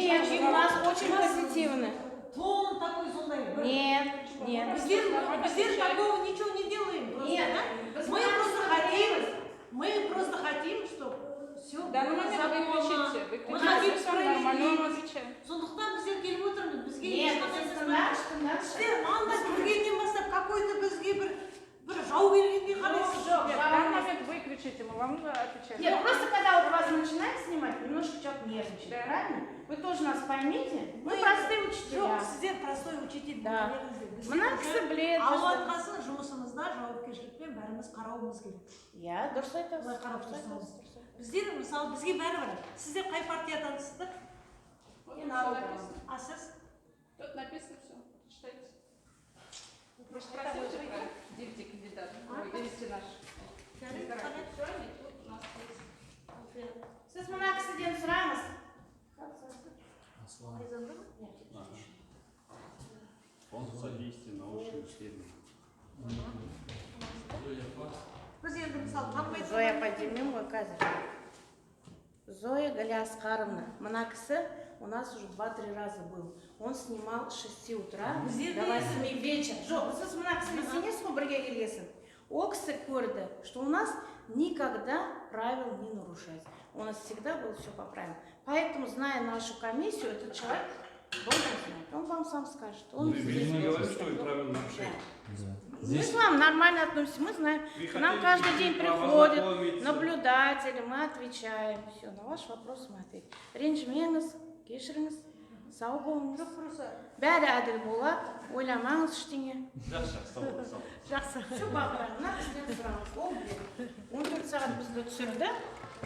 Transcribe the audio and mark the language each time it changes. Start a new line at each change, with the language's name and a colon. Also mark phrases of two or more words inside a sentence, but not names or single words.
Russian: Нет, у нас очень позитивно. Тон такой злой. Нет, нет. Біздер такого ничего не делаем. Просто, Нет, да? вы Мы просто хотим, чтобы все В данный момент выключите. Мы хотим Выключите, все нормально, он справедливость. отвечает.
Kazakh: Сондықтан біздер келіп отырмыз. Бізге Нет, ешқандай сіз сызбай. Сіздер андай көргеннен бастап какой-то бізге бір жау келгендей қарайсыз.
Russian: Нет, в данный момент выключите, мы вам отвечаем. Нет, просто когда вот вас начинает снимать, немножко человек нервничает, Да. правильно? Вы тоже нас поймите. Мы Мы- простые Жоқ, учителя.
Kazakh: сіздер
Russian: простой учитель
Kazakh: Да. болдыңыз. Мына кісі біледі. Алуатқасын жұмысымызда жауапкершілікпен бәріміз қарауымыз керек. Я дұрыс айтасыз. Былай қарап тұрсаңыз. Біздер мысалы бізге бәрібір. Сіздер қай партиядансыздар?
Russian: Вот Не всё надо. написано.
Kazakh: А сіз?
Russian: Тут написано все. Читайте. Вы же спросите про 9 кандидатов. Ой, 9 наших. Жарайды, Все, они тут у нас есть.
Kazakh: Сіз мына кісіден сұраңыз. Аслан.
Russian: Он содействие научным исследованиям.
Kazakh: Біз енді мысалы танымайтын Зоя поднимем ғой қазір. Зоя Галиаскаровна. Мына кісі
Russian: у нас уже 2-3 раза был. Он снимал с 6 утра до 8 вечера.
Kazakh: Жоқ, сіз мына кісімен сенесіз ғой бірге келгесін. Ол кісі көрді,
Russian: что у нас никогда правил не нарушается. У нас всегда было все по правилам. Поэтому, зная нашу комиссию, этот человек должен знать. Он вам сам скажет. Он Вы здесь не был. говорите, что это правильно нарушение. Мы с вами нормально относимся, мы знаем. Вы К нам хотите каждый день право приходят знакомиться. наблюдатели, мы отвечаем. Все, на ваш вопрос мы ответим.
Kazakh: Ренжімеңіз, кешіріңіз, сау болыңыз. Бәрі әділ болады, ойламаңыз ештеңе. Жақсы, сау бол, сау бол. жақсы. Все, бағдар, мына кісіден сұраңыз. Ол біледі. 14 сағат бізді түсірді.